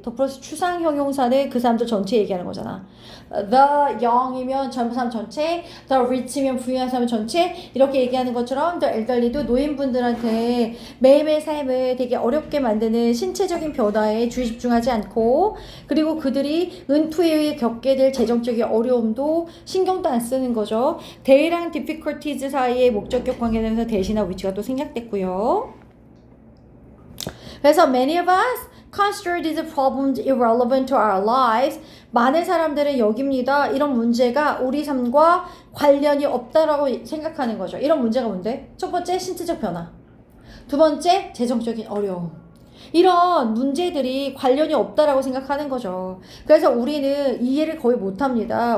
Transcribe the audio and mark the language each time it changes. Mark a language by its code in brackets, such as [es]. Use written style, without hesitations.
[ko] 더 플러스 추상 형용사는 그 사람들 전체 얘기하는 거잖아. [en] The young [ko] 이면 젊은 사람 전체, [en] the rich [ko] 면 부유한 사람 전체 이렇게 얘기하는 것처럼 the elderly도 노인분들한테 매일매일 삶을 되게 어렵게 만드는 신체적인 변화에 주의 집중하지 않고 그리고 그들이 은퇴에 겪게 될 재정적인 어려움도 신경도 안 쓰는 거죠. they랑 difficulties 사이에 목적격 관계되면서 대신한 위치가 또 생략됐고요. 그래서 [en] many of us consider these problems irrelevant to our lives. [ko] 많은 사람들은 여깁니다. 이런 문제가 우리 삶과 관련이 없다라고 생각하는 거죠. 이런 문제가 뭔데? 첫 번째, 신체적 변화. 두 번째, 재정적인 어려움. 이런 문제들이 관련이 없다라고 생각하는 거죠. 그래서 우리는 이해를 거의 못합니다.